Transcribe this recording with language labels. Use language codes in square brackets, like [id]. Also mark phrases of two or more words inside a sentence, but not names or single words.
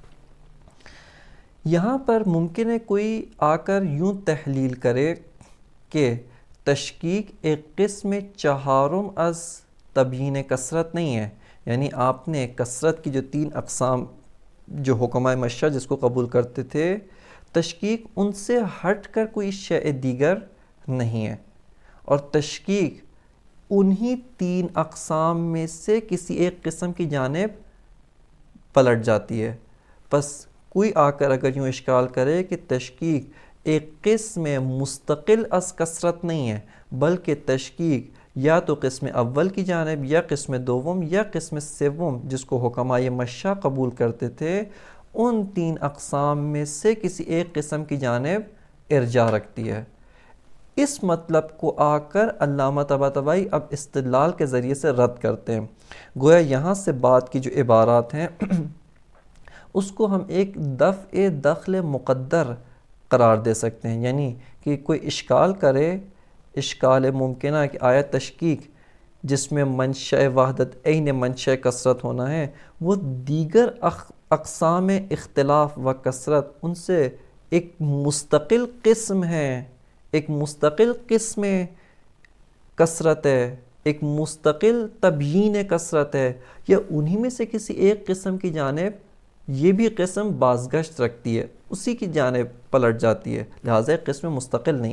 [ur] یہاں پر ممکن ہے کوئی آ کر یوں تحلیل کرے کہ تشکیک ایک قسم چہارم از تبیین کثرت نہیں ہے، یعنی آپ نے کثرت کی جو تین اقسام جو حکمائے مشہ جس کو قبول کرتے تھے، تشکیک ان سے ہٹ کر کوئی شیء دیگر نہیں ہے، اور تشکیک انہی تین اقسام میں سے کسی ایک قسم کی جانب پلٹ جاتی ہے۔ بس کوئی آ کر اگر یوں اشکال کرے کہ تشکیک ایک قسم مستقل از کثرت نہیں ہے بلکہ تشکیک یا تو قسم اول کی جانب یا قسم دوم یا قسم سوم جس کو حکمائے مشہ قبول کرتے تھے ان تین اقسام میں سے کسی ایک قسم کی جانب ارجاع رکھتی ہے، اس مطلب کو آ کر علامہ طباطبائی اب استدلال کے ذریعے سے رد کرتے ہیں. گویا یہاں سے بات کی جو عبارات ہیں اس کو ہم ایک دفع دخل مقدر قرار دے سکتے ہیں. یعنی کہ کوئی اشکال کرے، اشکال ممکنہ کہ آیا تشکیک جس میں منشأ وحدت عین منشأ کثرت ہونا ہے، وہ دیگر اقسام اختلاف و کثرت ان سے ایک مستقل قسم ہے، ایک مستقل قسم کثرت ہے، ایک مستقل تبیین کثرت ہے، یا انہی میں سے کسی ایک قسم کی جانب یہ بھی قسم بازگشت رکھتی ہے، اسی کی جانب پلٹ جاتی ہے، لہٰذا ایک قسم مستقل نہیں ہے.